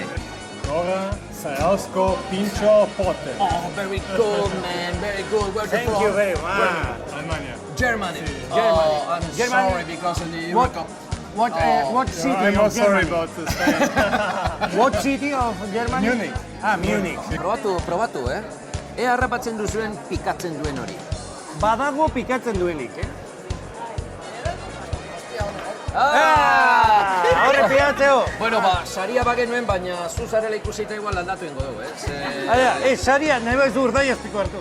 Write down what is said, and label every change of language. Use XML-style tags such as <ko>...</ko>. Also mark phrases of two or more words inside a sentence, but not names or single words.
<eu>Gora Zarauzko Pincho Pote.</eu> <en>Oh, very good, man. Very good. Where's Thank you very much.</en> <es>Alemania.</es> <en>Germany. Germany. I'm Germany. sorry because of the What? Eurocup. What city I'm of not sorry Germany? about Spain. What city of Germany? Munich. Munich.</en> <eu>Probatu, Ea harrapatzen duzuen pikatzen duen hori. Badago pikatzen duenik, Horre piatzeo! Bueno, saria bagenuen, baina zu zarela ikusita igual aldatu ingo dugu, Saria, nahi baizu urdai azpiko hartu.</eu>